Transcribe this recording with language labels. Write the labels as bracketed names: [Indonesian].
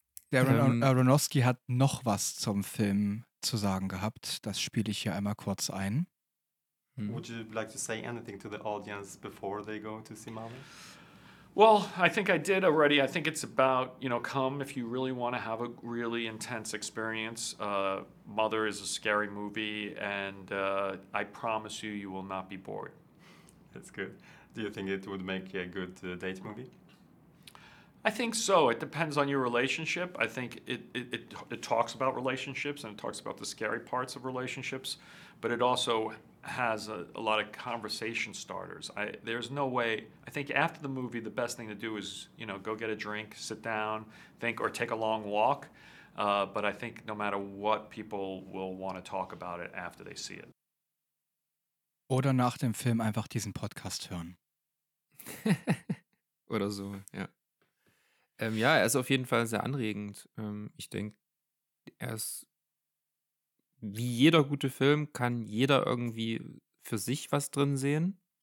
[German] Der Aronofsky hat noch was zum Film zu sagen gehabt. Das spiele ich hier einmal kurz ein. [English] Would you like to say anything to the audience before they go to see Mommy? Well, I think I did already. I think it's about, you know, come if you really want to have a really intense experience. Mother is a scary movie, and I promise you, you will not be bored. That's good. Do you think it would make a good date movie? I think so. It depends on your relationship. I think it talks about relationships, and it talks about the scary parts of relationships, but it also has a lot of conversation starters. I think after the movie, the best thing to do is, you know, go get a drink, sit down, think, or take a long walk. But I think no matter what, people will want to talk about it after they see it. [German] Oder nach dem Film einfach diesen Podcast hören. Oder so, ja. Ja, er ist auf jeden Fall sehr anregend. Ich denke, er ist, wie jeder gute Film, kann jeder irgendwie für sich was drin sehen.